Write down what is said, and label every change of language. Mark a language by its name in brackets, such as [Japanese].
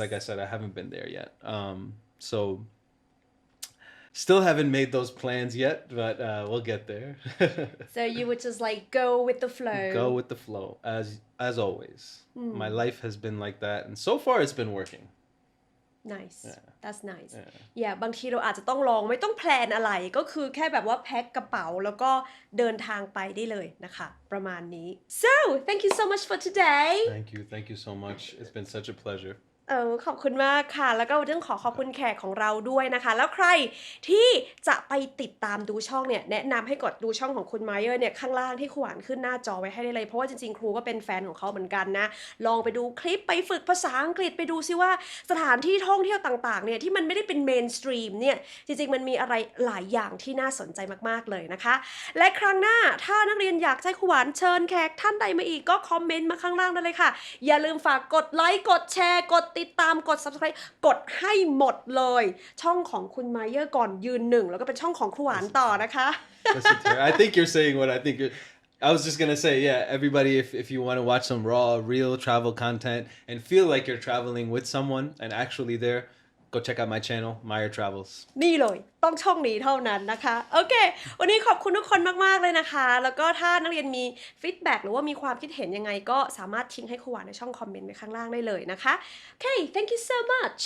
[English] like I said, I haven't been there yet. So still haven't made those plans yet, but we'll get there. So you would just like go with the flow. Go with the flow, as always. My life has been like that, and so far it's been working. Nice. Yeah. That's nice. Yeah. [Thai] Yeah บางทีเราอาจจะต้องลองไม่ต้องแพลนอะไรก็คือแค่แบบว่าแพ็คกระเป๋าแล้วก็เดินทางไปได้เลยนะคะประมาณนี้ [English] So thank you so much for today. Thank you so much. It's been such a pleasure. [Thai] ขอบคุณมากค่ะแล้วก็เรื่องขอบคุณแขกของเราด้วยนะคะแล้วใครที่จะไปติดตามดูช่องเนี่ยแนะนำให้กดดูช่องของคุณไมเออร์เนี่ยข้างล่างที่ครูอ่านขึ้นหน้าจอไว้ให้ได้เลยเพราะว่าจริงๆครูก็เป็นแฟนของเขาเหมือนกันนะลองไปดูคลิปไปฝึกภาษาอังกฤษไปดูซิว่าสถานที่ท่องเที่ยวต่างๆเนี่ยที่มันไม่ได้เป็นเมนสตรีมเนี่ยจริงๆมันมีอะไรหลายอย่างที่น่าสนใจมากๆเลยนะคะ และครั้งหน้าถ้านักเรียนอยากให้ครูอ่านเชิญแขกท่านใดมาอีกก็คอมเมนต์มาข้างล่างได้เลยค่ะอย่าลืมฝากกดไลค์กดแชร์กดติดตามกด Subscribe กดให้หมดเลยช่องของคุณไมเออร์ก่อนยืนหนึ่งแล้วก็เป็นช่องของครูหวานต่อนะคะ [English] Listen to her. I think you're saying what I think you're... I was just gonna say, yeah, everybody, if you want to watch some raw, real travel content and feel like you're traveling with someone and actually there, go check out my channel Meyer Travels [Thai] นี่เลยต้องช่องนี้เท่านั้นนะคะโอเควันนี้ขอบคุณทุกคนมากๆเลยนะคะแล้วก็ถ้านักเรียนมีฟีดแบ็กหรือว่ามีความคิดเห็นยังไงก็สามารถทิ้งให้ครูหวานในช่องคอมเมนต์ไว้ข้างล่างได้เลยนะคะโอเค [English] thank you so much